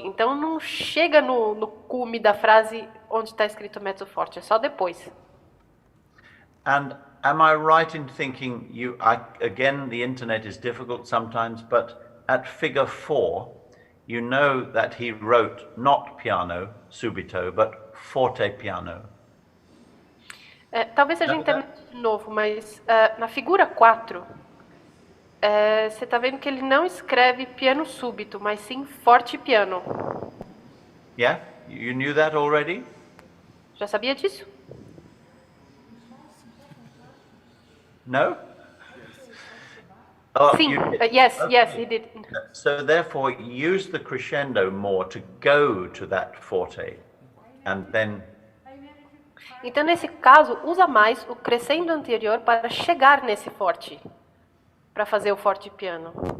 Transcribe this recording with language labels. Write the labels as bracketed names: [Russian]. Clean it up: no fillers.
[Portuguese] Então não chega no cume da frase onde está escrito mezzo forte, é só depois. [English] And am I right in thinking again, the internet is difficult sometimes, but at figure 4, you know that he wrote not piano subito, but forte piano. [Portuguese] Talvez seja internet de novo, mas na figura 4, você está vendo que ele não escreve piano súbito, mas sim forte piano. [English] Yeah? You knew that already? [Portuguese] Já sabia disso? [English] No? Oh, [Portuguese] Sim, [English] yes, he did. So therefore, use the crescendo more to go to that forte, and then... [Portuguese] Então, nesse caso, usa mais o crescendo anterior para chegar nesse forte, para fazer o forte piano.